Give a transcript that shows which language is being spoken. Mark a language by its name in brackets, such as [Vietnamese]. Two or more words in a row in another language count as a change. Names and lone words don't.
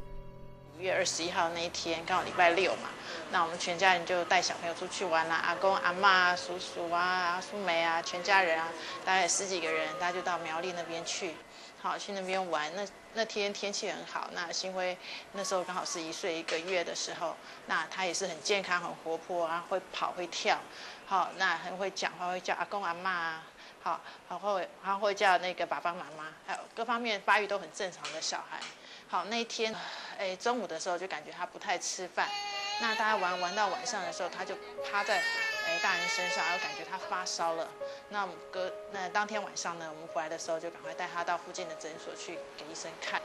[Chinese] 5 月21號那一天剛好禮拜6嘛，那我們全家人就帶小朋友出去玩啦，阿公、阿嬷、叔叔啊、阿叔妹啊，全家人啊，大概10幾個人，大家就到苗栗那邊去，好去那邊玩。那天天氣很好，那新輝那時候剛好是1歲1個月的時候，那他也是很健康、很活潑啊，會跑會跳，好，那很會講話，會叫阿公阿嬷啊。好，然後會叫那個爸爸媽媽，還有各方面發育都很正常的小孩。好，那一天，中午的時候就感覺他不太吃飯，那大家玩到晚上的時候，他就趴在大人身上，然後感覺他發燒了。那當天晚上呢，我們回來的時候就趕快帶他到附近的診所去給醫生看。